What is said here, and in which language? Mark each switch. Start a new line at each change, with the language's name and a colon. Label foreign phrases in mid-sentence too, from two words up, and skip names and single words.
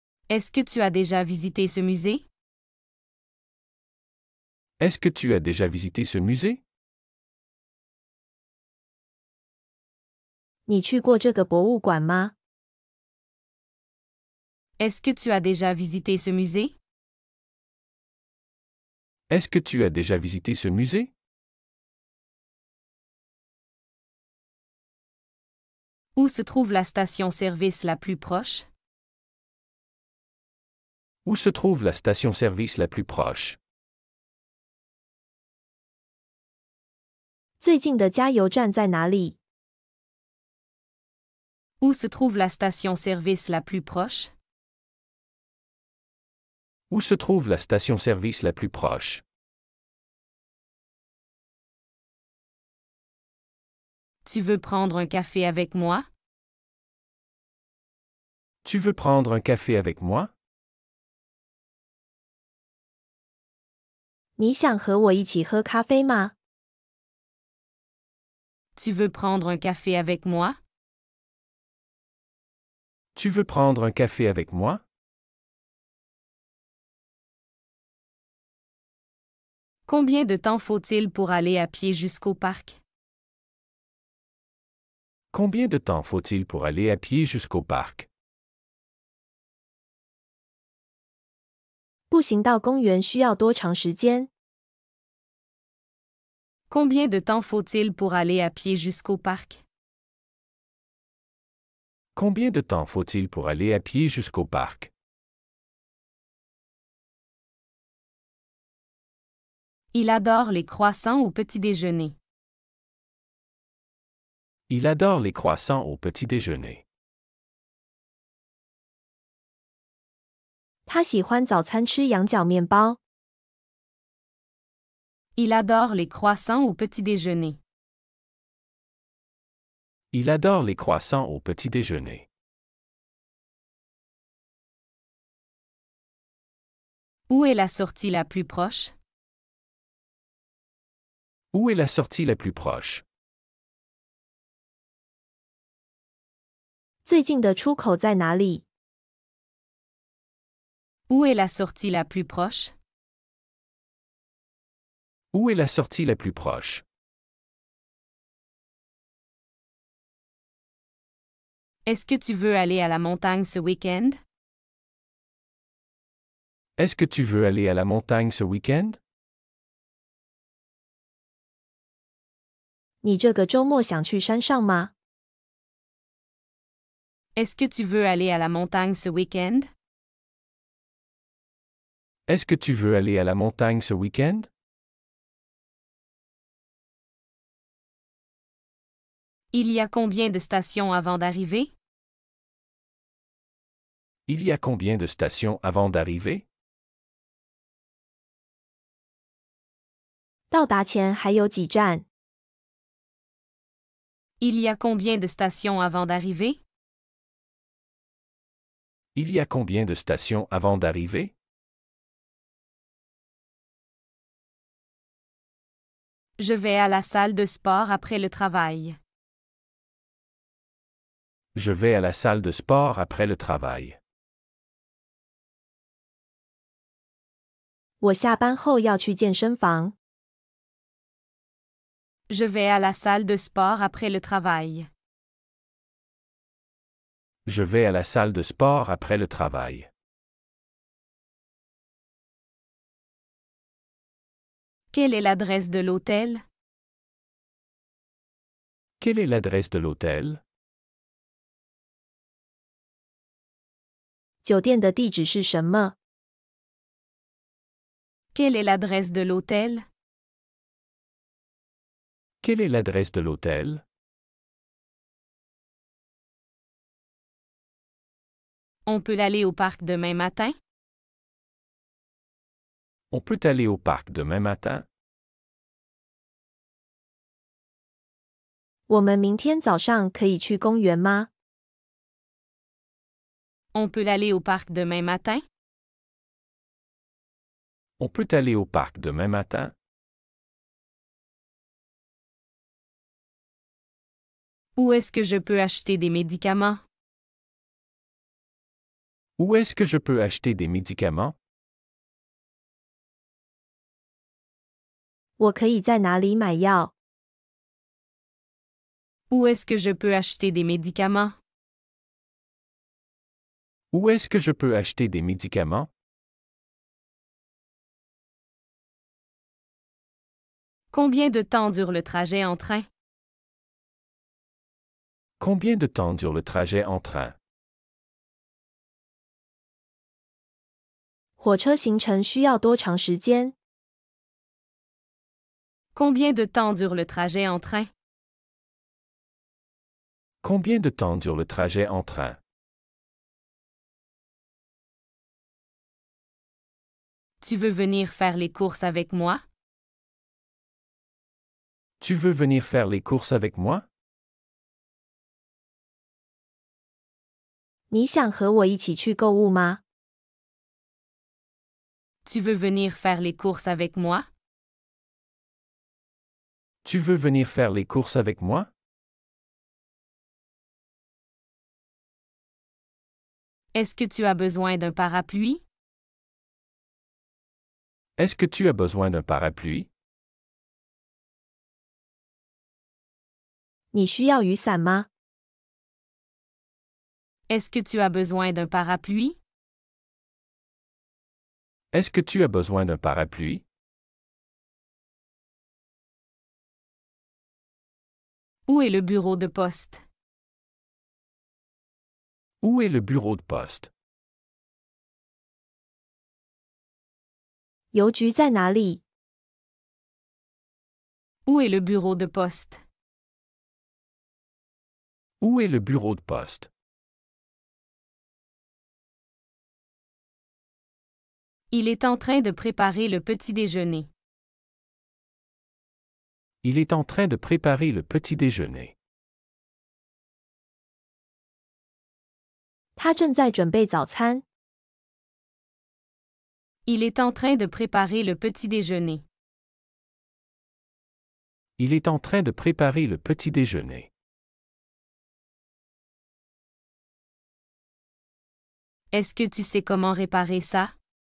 French: Est-ce que tu as déjà visité ce musée? Est-ce que tu as déjà visité ce musée?
Chinese: 你去过这个博物馆吗？
French: Est-ce que tu as déjà visité ce musée? Est-ce que tu as déjà visité ce musée? Où se trouve la station-service la plus proche? Où se trouve la station-service la plus proche?
Chinese: 最近的加油站在哪里？
French: Où se trouve la station-service la plus proche? Où se trouve la station-service la plus proche? Tu veux prendre un café avec moi? Tu veux prendre un café avec moi?
Chinese: 你想和我一起喝咖啡吗？
French: Tu veux prendre un café avec moi? Tu veux prendre un café avec moi? Combien de temps faut-il pour aller à pied jusqu'au parc? Combien de temps faut-il pour aller à pied jusqu'au parc?
Chinese: 步行到公园需要多长时间？
French: Combien de temps faut-il pour aller à pied jusqu'au parc? Combien de temps faut-il pour aller à pied jusqu'au parc? Il adore les croissants au petit déjeuner. Il adore les croissants au petit déjeuner.
Chinese: 他喜欢早餐吃羊角面包。
French: Il adore les croissants au petit déjeuner. Il adore les croissants au petit déjeuner. Où est la sortie la plus proche? Où est la sortie la plus proche?
Chinese: 最近的出口在哪里？
French: Où est la sortie la plus proche? Où est la sortie la plus proche? Est-ce que tu veux aller à la montagne ce week-end? Est-ce que tu veux aller à la montagne ce week-end?
Chinese: 你这个周末想去山上吗？
French: Est-ce que tu veux aller à la montagne ce week-end? Est-ce que tu veux aller à la montagne ce week-end? Il y a combien de stations avant d'arriver? Il y a combien de stations avant d'arriver?
Chinese: 到达前还有几站？
French: Il y a combien de stations avant d'arriver? Il y a combien de stations avant d'arriver? Je vais à la salle de sport après le travail. Je vais à la salle de sport après le travail.
Chinese: 我下班后要去健身房。
French: Je vais à la salle de sport après le travail. Je vais à la salle de sport après le travail. Quelle est l'adresse de l'hôtel? Quelle est l'adresse de l'hôtel?
Chinese: 酒店的地址是什么？
French: Quelle est l'adresse de l'hôtel? Quelle est l'adresse de l'hôtel? On peut aller au parc demain matin? On peut aller au parc demain matin?
Chinese: 我们明天早上可以去公园吗？
French: On peut aller au parc demain matin? On peut aller au parc demain matin? Où est-ce que je peux acheter des médicaments? Où est-ce que je peux acheter des médicaments?
Chinese: 我可以在哪里买药？
French: Où est-ce que je peux acheter des médicaments? Où est-ce que je peux acheter des médicaments? Combien de temps dure le trajet en train? Combien de temps dure le trajet en train?
Chinese: 火车行程需要多长时间？
French: Combien de temps dure le trajet en train? Combien de temps dure le trajet en train? Tu veux venir faire les courses avec moi? Tu veux venir faire les courses avec moi?
Chinese: 你想和我一起去购物吗？
French: Tu veux venir faire les courses avec moi? Tu veux venir faire les courses avec moi? Est-ce que tu as besoin d'un parapluie? Est-ce que tu as besoin d'un parapluie?
Chinese: 你需要雨伞吗？
French: Est-ce que tu as besoin d'un parapluie? Est-ce que tu as besoin d'un parapluie? Où est le bureau de poste? Où est le bureau de poste?
Chinese: 邮局在哪里？
French: Où est le bureau de poste? Où est le bureau de poste? Il est en train de préparer le petit déjeuner. Il est en train de préparer le petit déjeuner.
Chinese: 他正在准备早餐。
French: Il est en train de préparer le petit déjeuner. Il est en train de préparer le petit déjeuner. Est-ce que tu sais comment réparer ça?